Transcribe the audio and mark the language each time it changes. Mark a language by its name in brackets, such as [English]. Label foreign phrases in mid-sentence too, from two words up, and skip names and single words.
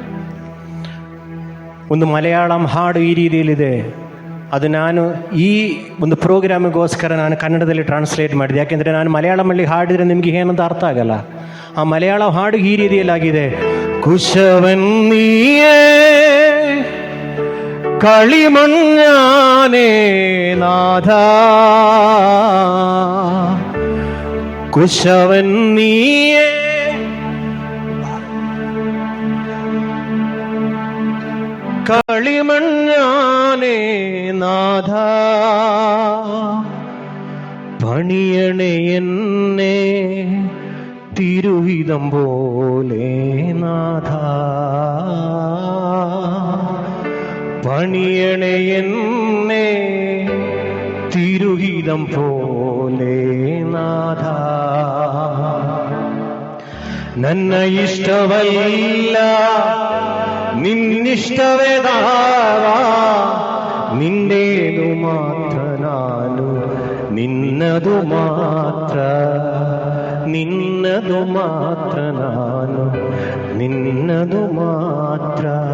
[Kannada] ಒಂದು ಮಲಯಾಳಂ ಹಾಡು ಈ ರೀತಿಯಲ್ಲಿದೆ. ಅದು ನಾನು ಈ ಒಂದು ಪ್ರೋಗ್ರಾಮಿಗೋಸ್ಕರ ನಾನು ಕನ್ನಡದಲ್ಲಿ ಟ್ರಾನ್ಸ್ಲೇಟ್ ಮಾಡಿದೆ. ಯಾಕೆಂದರೆ ನಾನು ಮಲಯಾಳಮಲ್ಲಿ ಹಾಡಿದರೆ ನಿಮಗೆ ಏನಂತ ಅರ್ಥ ಆಗಲ್ಲ. ಆ ಮಲಯಾಳ ಹಾಡು ಈ ರೀತಿಯಲ್ಲಾಗಿದೆ. [Malayalam] ಕುಶವನ್ನೀಯೇ കളിമണ്ണാനേ നാഥ, കുശവന്നീയേ കളിമണ്ണാനേ നാഥ, പണിയണേ എന്നെ തിരുവിധം പോലെ നാഥ, പണിയണേ എന്നെ തിരുഹിതം പോലെ നാഥ. [Kannada] ನನ್ನ ಇಷ್ಟವಲ್ಲ ನಿನ್ನಿಷ್ಟವೇ ದಾವ, ನಿನ್ನೇನು ಮಾತ್ರ ನಾನು, ನಿನ್ನದು ಮಾತ್ರ, ನಿನ್ನದು ಮಾತ್ರ ನಾನು, ನಿನ್ನದು ಮಾತ್ರ.